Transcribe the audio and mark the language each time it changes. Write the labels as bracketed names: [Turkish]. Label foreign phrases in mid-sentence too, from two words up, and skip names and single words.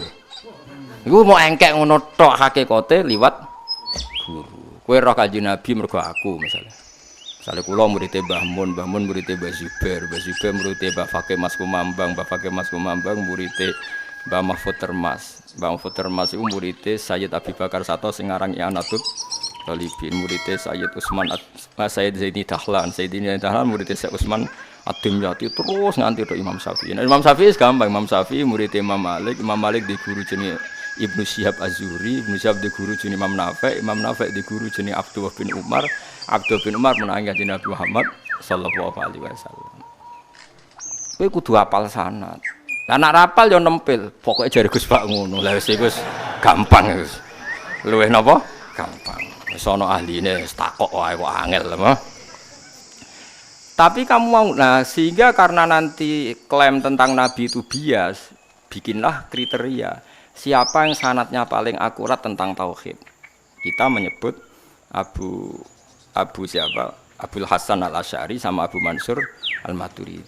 [Javanese] Iku mau engkek ngono tok hakikate liwat guru. Kowe roh Kanjeng Nabi mergo aku misale. Misale kula murid Mbah Mun, Mbah Mun murid Mbah Zubair, Mbah Zubair murid Mbah Fakih Mas Kumambang, Mbah Fakih Mas Kumambang murid Mbah Mahfud Termas. Mbah Mahfud Termas iku murid Sayyid Abi Bakar Sato sing aran I'anatul Talibin, murid Sayyid Utsman Sayyid Zaini Dahlan, Sayyid Zaini Dahlan murid Sayyid Utsman Ad-Dimyati terus nganti tok Imam Syafi'i. Nah, Imam Syafi'i gampang, Imam Syafi'i murid Imam Malik di guru jenenge Ibnu Syihab Az-Zuhri, Ibnu Syihab di guru jenenge Imam Nafi', Imam Nafi' di guru jenenge Abdullah bin Umar, Abdullah bin Umar menangi kanjeng Nabi Muhammad [Arabic] صلى الله عليه وسلم. [Javanese] Kowe kudu hafal sanad. Lah nek rapal yo nempel, pokoke jare Gus Pak ngono. Lah wis iku gampang wis. Luwih napa? Gampang. Wis ana ahline wis takok wae kok angel lho. [Indonesian] Tapi kamu mau, nah sehingga karena nanti klaim tentang Nabi itu bias, bikinlah kriteria siapa yang sanadnya paling akurat tentang tauhid. Kita menyebut Abu siapa? Abul Hasan Al-Asy'ari sama Abu Mansur Al-Maturidi.